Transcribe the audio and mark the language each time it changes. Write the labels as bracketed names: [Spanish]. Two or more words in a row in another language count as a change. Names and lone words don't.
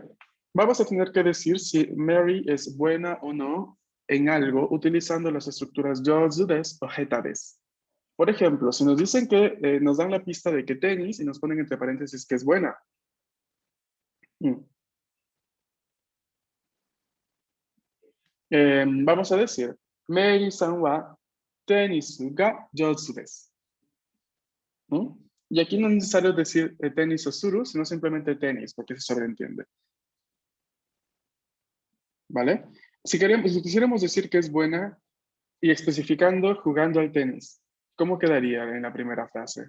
[Spanish] Vamos a tener que decir si Mary es buena o no en algo utilizando las estructuras [Japanese] 上手です [Spanish] o [Japanese] 下手です. [Spanish] Por ejemplo, si nos dicen que nos dan la pista de que tenis y nos ponen entre paréntesis que es buena. Vamos a decir, [Japanese] メアリーさんはテニスが上手です. [Spanish] Y aquí no es necesario decir [Japanese] テニスをする, [Spanish] sino simplemente tenis, porque se sobreentiende. ¿Vale? Si quisiéramos decir que es buena y especificando jugando al tenis, ¿cómo quedaría en la primera frase?